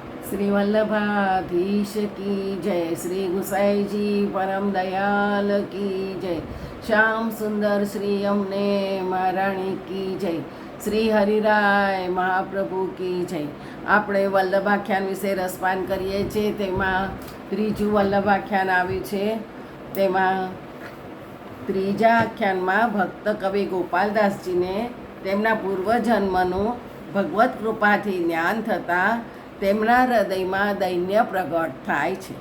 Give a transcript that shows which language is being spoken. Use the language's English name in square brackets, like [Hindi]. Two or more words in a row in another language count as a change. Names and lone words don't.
[Hindi] श्री वल्लभाधीश की जय, श्री गुसाई जी परम दयाल की जय, श्याम सुंदर श्री यमुने महाराणी की जय, श्री हरिराय महाप्रभु की जय. [Gujarati] આપણે વલ્લભાખ્યાન વિશે રસપાન કરીએ છીએ. તેમાં ત્રીજું વલ્લભાખ્યાન આવ્યું છે. તેમાં ત્રીજા આખ્યાનમાં ભક્ત કવિ ગોપાલદાસજીને તેમના પૂર્વજન્મનું ભગવત કૃપાથી જ્ઞાન થતાં તેમના હૃદયમાં દૈન્ય પ્રગટ થાય છે.